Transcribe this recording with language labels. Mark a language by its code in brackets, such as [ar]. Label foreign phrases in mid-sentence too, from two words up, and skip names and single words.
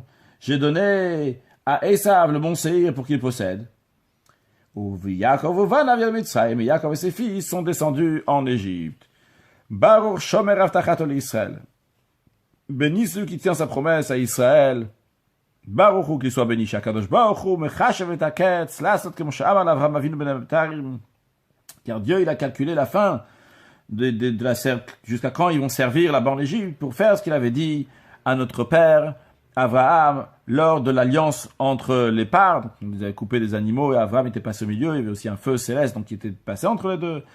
[fr] J'ai donné à Esav le mont Seir pour qu'il possède. Yaakov et Yaakov et ses fils sont descendus en Égypte. [he] ברוך שומר הבטחתו לישראל. [fr] Béni celui qui tient sa promesse à Israël. [he] ברוך הוא, [fr] qu'il soit béni. [he] שהקדוש ברוך הוא מחשב את הקץ לעשות כמו שאמר אברהם אבינו בין הבתרים. [fr] Car Dieu, il a calculé la fin de la jusqu'à quand ils vont servir là-bas en Égypte pour faire ce qu'il avait dit à notre père Abraham lors de l'alliance entre les parts. Donc, ils avaient coupé des animaux et Abraham était passé au milieu. Il y avait aussi un feu céleste donc qui était passé entre les deux.